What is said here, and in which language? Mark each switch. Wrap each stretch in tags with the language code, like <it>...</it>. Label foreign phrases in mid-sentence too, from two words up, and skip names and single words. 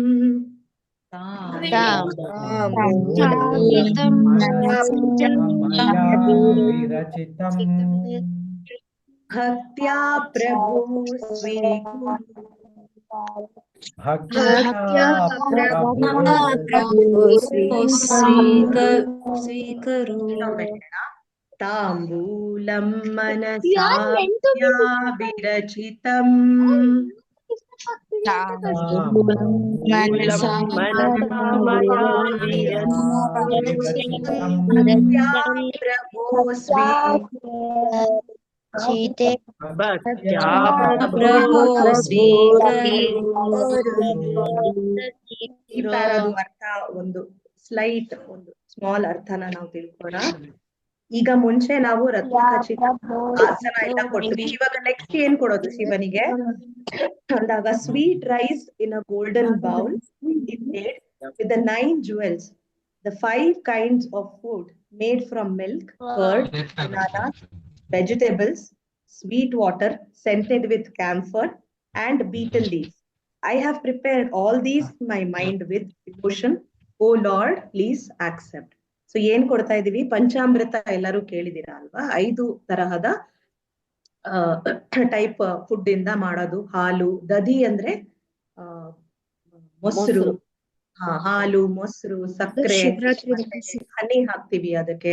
<sa>ಭಕ್ತ್ಯಾ ಪ್ರಭು ಸ್ವೀಕುರು. ಸ್ವೀಕರು. ತಾಂಬೂಲಂ ಮನಸಾ ಮಯಾ ವಿರಚಿತಂ. ಭಕ್ತ್ಯಾ ಪ್ರಭೋ ಭಕ್ತ್ಯಾ ಪ್ರಭೋ</sa> <kn>ಈ ಪ್ಯಾರಾದು ಅರ್ಥ ಒಂದು ಸ್ಲೈಟ್ ಒಂದು ಸ್ಮಾಲ್ ಅರ್ಥನ ನಾವು ತಿಳ್ಕೊಳ್ಳೋಣ. ಈಗ ಮುಂಚೆ ನಾವು ರತ್ನಖಚಿತ ಆಸನ ಎಲ್ಲ ಕೊಟ್ವಿ. ಇವಾಗ ನೆಕ್ಸ್ಟ್ ಏನ್ ಕೊಡೋದು ಶಿವನಿಗೆ ಅಂದಾಗ,</kn> <en>sweet rice in a golden bowl is made with the 9 jewels, the 5 kinds of food made from milk, curd, bananas, vegetables, sweet water scented with camphor and betel leaves. I have prepared all these in my mind with devotion. O Lord, please accept.</en> <kn>ಸೊ ಏನ್ ಕೊಡ್ತಾ ಇದೀವಿ? ಪಂಚಾಮೃತ ಎಲ್ಲರೂ ಕೇಳಿದಿರಾ ಅಲ್ವಾ? 5 ತರಹದ</kn> <en>type food</en> <kn>ಇಂದ ಮಾಡೋದು. ಹಾಲು, ದಧಿ ಅಂದ್ರೆ ಮೊಸರು, ಹಾಲು, ಮೊಸರು, ಸಕ್ಕರೆ, ಹನಿ ಹಾಕ್ತಿವಿ ಅದಕ್ಕೆ.</kn>